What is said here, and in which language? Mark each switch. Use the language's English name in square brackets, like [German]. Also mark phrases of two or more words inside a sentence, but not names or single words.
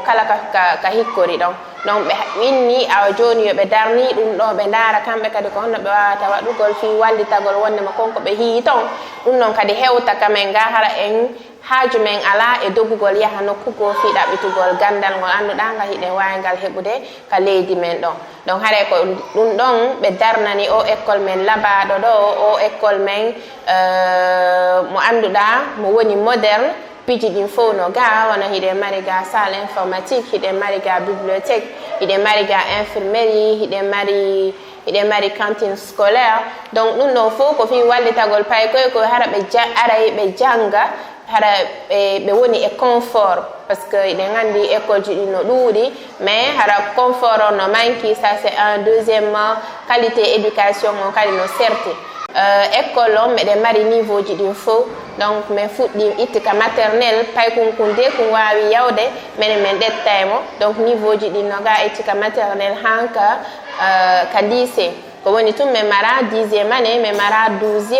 [Fula] kala ka hikkori ɗon donc ɓe winni awa joni yo ɓe darni ɗum ɗo ɓe ndaara kamɓe kadi ko honno ɓe wawata waɗugol fi wallitagol wondema konko ɓe hiyi ton ɗum ɗon kadi hewta kamen ga hara en haaju men ala e doggugol yaha nokkugo fi ɗaɓɓitugol gandal ngol annduɗa ngal hiɗen wawigal heɓude ka leydi men ɗon donc haray ko ɗum ɗon ɓe darnani o école men labaɗo ɗo o école men mo annduɗa mo woni moderne piiji ɗin fof no ga wona hiɗen mari ga [French] salle informatique [Fula] hiɗen mari ga bibliothèque hiɗen mari ga infirmerie hiɗen mari [French] cantine scolaire [Fula] donc ɗum ɗon fof ko fi wallitagol pay koy hara ɓe aray ɓe janga hara ɓe woni e confort [French] par ce que [Fula] eɗen anndi école ji ɗin no ɗuuɗi mais hara confort o no manqui [French] ça c'est un [Fula] deuxièmement [French] qualité éducation [Fula] on kadi no serti école on meɗen mari niveau ji ɗin fof donc min fuɗɗi ittika maternel pay kun de kun wawi yawde minen min ɗettaymo donc niveau ji ɗin no ga ittika maternel hanka ka lycée ko woni tun min mara [French] 10e année [Fula] min mara 12e